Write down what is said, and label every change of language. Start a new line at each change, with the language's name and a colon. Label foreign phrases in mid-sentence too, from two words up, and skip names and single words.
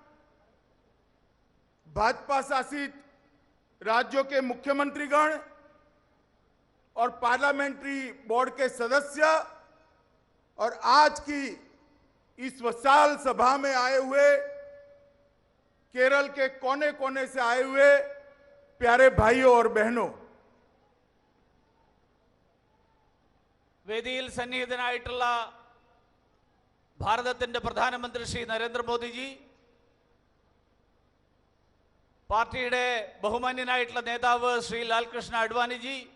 Hindi: भाजपा शासित राज्यों के मुख्यमंत्रीगण और
English: parliamentary board
Hindi: के सदस्य और आज की इस विशाल सभा में आए हुए केरल के कोने कोने से आए हुए प्यारे भाइयों और बहनों,
Malayalam: വേദിയിൽ സന്നിഹിതനായിട്ടുള്ള ഭാരതത്തിന്റെ പ്രധാനമന്ത്രി ശ്രീ നരേന്ദ്രമോദിജി, പാർട്ടിയുടെ ബഹുമാന്യനായിട്ടുള്ള നേതാവ് ശ്രീ ലാൽകൃഷ്ണ അഡ്വാനിജി,